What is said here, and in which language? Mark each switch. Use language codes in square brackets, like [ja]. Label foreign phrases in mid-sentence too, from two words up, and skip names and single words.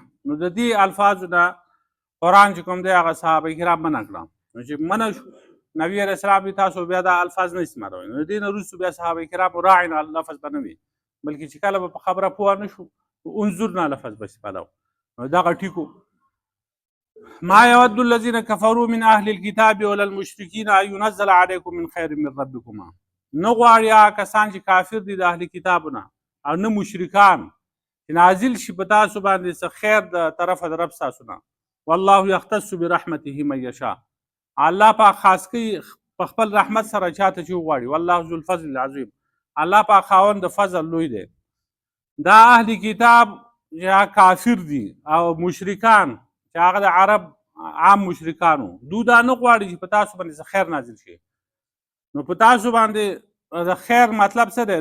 [ps] نو د دې الفاظو نه قرآن چې کوم دی هغه صحابه کرام منع کړه. نو چې منع شو نبي علیه السلام تاسو بیا دا الفاظ نه استعمالوئ. نو د دې نه وروسته بیا صحابه کرامو راعنا لفظ به نه وي، بلکې چې کله به په خبره پوه نه شو انظرنا لفظ به استعمالوو. نو دغه ټیکو [ar] ما يود الذين كفروا من اهل الكتاب ولا المشركين ان ينزل عليكم من خير من ربكما. [ps] نه غواړي کسان چې کافر دي د اهل کتابونه او نه مشرکان چې نازل شي په تاسو باندې څه خیر د طرفه د رب تاسو نه. [ar] والله يختص برحمته من يشاء. [ps] الله پاک خاص کوي په خپل رحمت سره چاته چې وغواړي. [ar] والله ذو الفضل العظیم. [ps] الله پاک خاوند د فضل لوی دی. دا اهل کتاب یا کافر دي او مشرکان چې هغه د عرب عام مشرکانو دو دا نه غواړي چې په تاسو باندې څه خیر نازل شي. نو په تاسو باندې د خیر مطلب څه دی؟